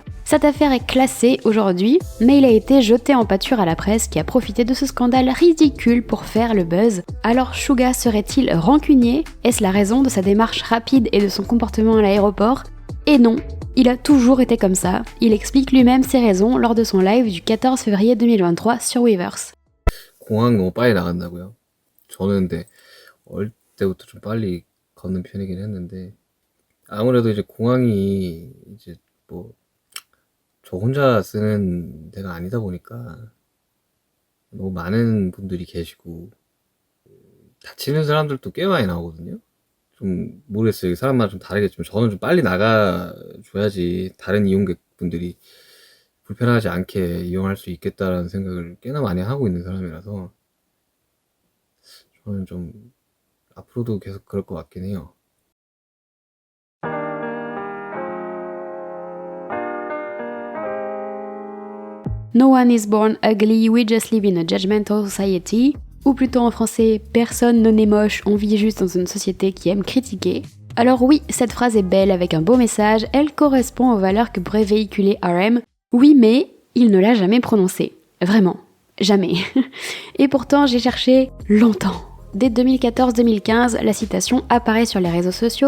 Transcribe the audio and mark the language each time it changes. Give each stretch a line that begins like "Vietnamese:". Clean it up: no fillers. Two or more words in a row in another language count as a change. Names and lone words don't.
French: Cette affaire est classée aujourd'hui, mais il a été jeté en pâture à la presse qui a profité de ce scandale ridicule pour faire le buzz. Alors Suga serait-il rancunier ? Est-ce la raison de sa démarche rapide et de son comportement à l'aéroport ? Et non, il a toujours été comme ça. Il explique lui-même ses raisons lors de son live du 14 février 2023 sur Weverse.
Korean: 공항 너무 빨리 나간다고요? 저는 근데 어릴 때부터 좀 빨리 걷는 편이긴 했는데 아무래도 이제 공항이 이제 뭐 저 혼자 쓰는 데가 아니다 보니까 너무 많은 분들이 계시고 다치는 사람들도 꽤 많이 나오거든요. 좀 모르겠어요. 사람마다 좀 다르겠지만 저는 좀 빨리 나가줘야지 다른 이용객분들이 불편하지 않게 이용할 수 있겠다라는 생각을 꽤나 많이 하고 있는 사람이라서 저는 좀 앞으로도 계속 그럴 것 같긴 해요.
English: No one is born ugly, we just live in a judgmental society.
French: Ou plutôt en français, personne ne naît moche, on vit juste dans une société qui aime critiquer. Alors oui, cette phrase est belle avec un beau message, elle correspond aux valeurs que pourrait véhiculer RM. Oui, mais il ne l'a jamais prononcée. Vraiment, jamais. Et pourtant, j'ai cherché longtemps. Dès 2014-2015, la citation apparaît sur les réseaux sociaux.